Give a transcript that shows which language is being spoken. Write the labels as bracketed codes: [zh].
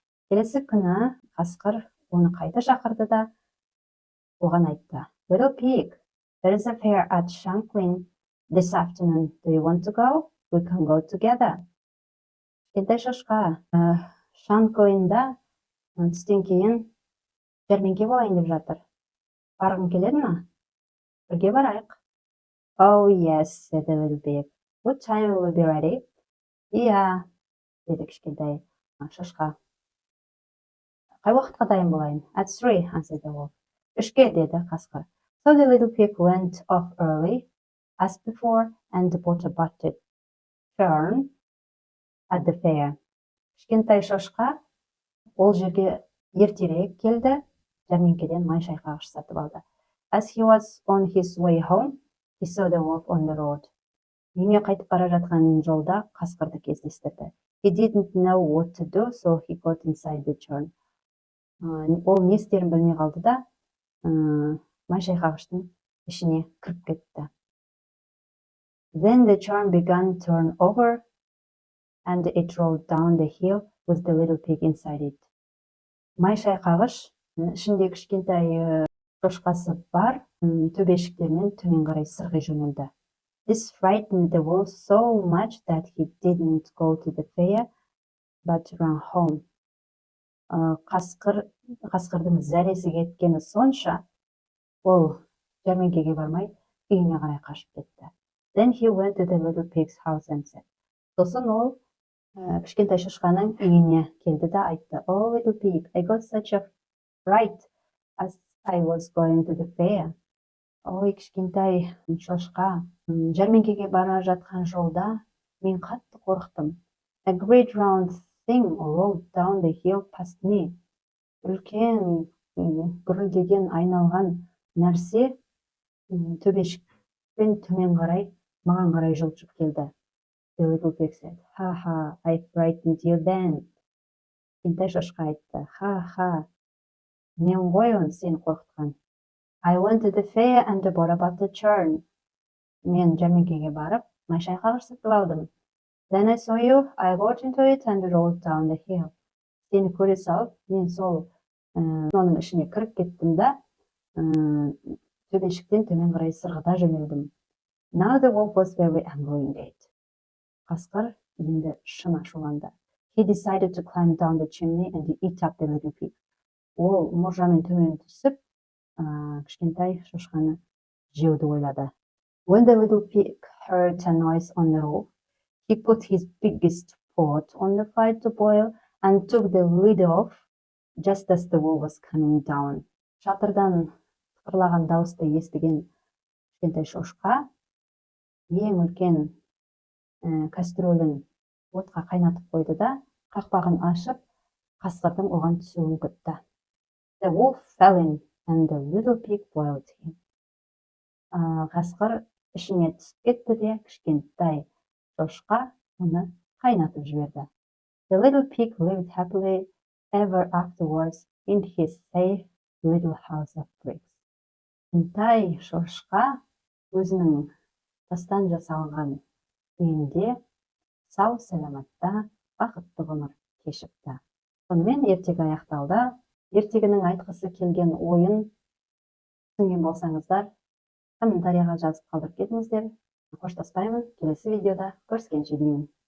[kk] Келесі күні қасқыр оны қайта шақырды да оған айтты. [en] Little pig, there is a fair at Shanklin this afternoon. Do you want to go? We can go together. [kk] Кішкентай шошқа, Шанклинда түстен кейін жәрмеңке болайын деп жатыр. Барғың келеді ме? Бірге барайық. [en] Oh, yes, said the little pig. What time will we be ready? [kk] Иә, деді кішкентай шошқа. Қай уақытқа дайын болайын? [en] At 3, answered the wolf. [kk] 3-ке, деді қасқыр. [en] So the little pig went off early, as before, and bought a buttered churn at the fair. [kk] Кішкентай шошқа ол жерге ертерек келді, жәрмеңкеден май шайқағыш сатып алды. [en] As he was on his way home, he saw the wolf on the road. [kk] Үйіне қайтып бара жатқан жолда қасқырды кездестірді. [en] He didn't know what to do, so he got inside the churn. [kk] Ол не істерін білмей қалды да, май шайқағыштың ішіне кіріп кетті. [en] Then the churn began to turn over, and it rolled down the hill with the little pig inside it. [kk] Май шайқағыш ішінде кішкентай шошқасы бар, төбешіктерінен төмен қарай сырғи жөнелді. [en] This frightened the wolf so much that he didn't go to the fair, but ran home. [kk] Қасқырдың зәресі кеткені сонша, ол жәрмеңкеге бармай, үйіне қарай қашып кетті. [en] Then he went to the little pig's house and said. [kk] Сосын ол кішкентай шошқаның үйіне келді да айтты. [en] Oh, little pig, I got such a fright as I was going to the fair. [kk] Ой, кішкентай шошқа, жәрмеңкеге бара жатқан жолда мен қатты қорықтым. [en] A great round thing rolled down the hill past me. [kk] Үлкен гүрілдеген айналған нәрсе төбешікпен төмен қарай маған қарай жылжып келді. [en] The little pig said, Ha ha, I frightened you then. [kk] Кішкентай шошқа айтты. Ха, мен ғой оны сені қорқытқан. [en] I went to the fair and bought a buttered churn. [kk] Мен жәрмеңкеге барып, май шайқағыш сатып алдым. [en] Then I saw you, I got into it and rolled down the hill. [kk] Сені көре салып, мен сол оның ішіне кіріп кеттім да, төбешіктен төмен қарай сырғыта жөнелдім. [en] Now the wolf was very angry indeed. [kk] Қасқыр енді шын ашуланды. [en] He decided to climb down the chimney and eat up the little pig. [kk] Ол мұржамен төмен түсіп, кішкентай шошқаны жеуді ойлады. [en] When the little pig heard a noise on the roof, he put his biggest pot on the fire to boil and took the lid off just as the wolf was coming down. [kk] Шатырдан сықырлаған дауысты естіген кішкентай шошқа ең үлкен кастрөлін отқа қайнатып қойды да, қақпағын ашып, қасқырдың оған түсуін күтті. [en] The wolf fell in and the little pig boiled him. [kk] Қасқыр ішіне түсіп кетті де, кішкентай шошқа оны қайнатып жіберді. [en] The little pig lived happily ever afterwards in his safe little house of bricks. [kk] Кішкентай шошқа өзінің тастан жасалған үйінде сау саламатта бақытты ғұмыр кешіпті. Сонымен ертегі аяқталды. Ертегінің айтқысы келген ойын түсінген болсаңыздар, комментарияға жазып қалдырып кетіңіздер. Қоштаспаймын, келесі видеода көріскенше деймін.